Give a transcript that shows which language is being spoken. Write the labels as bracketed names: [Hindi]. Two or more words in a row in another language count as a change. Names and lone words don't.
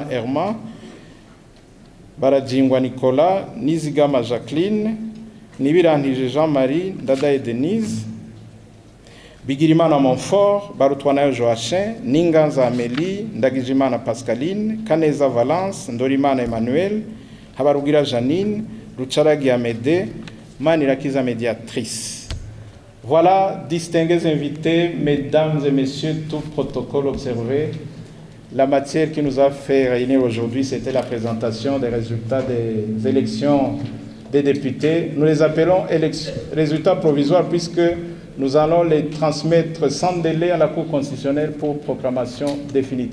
[French] Herman, Barajingwa Nicolas, Nizigama Jacqueline, Nibirantije Jean-Marie, Dadae Denise, Bigirimana Montfort, Barutwanayo Joachim, Ninganza Amélie, Ndagijimana Pascaline, Kaneza Valence, Ndorimana Emmanuel, Habarugira Janine, Lucharagi Amédée, Manirakiza médiatrice. Voilà, distingués invités, mesdames et messieurs, tout protocole observé. La matière qui nous a fait réunir aujourd'hui, c'était la présentation des résultats des élections des députés. Nous les appelons résultats provisoires puisque nous allons les transmettre sans délai à la Cour constitutionnelle pour proclamation définitive.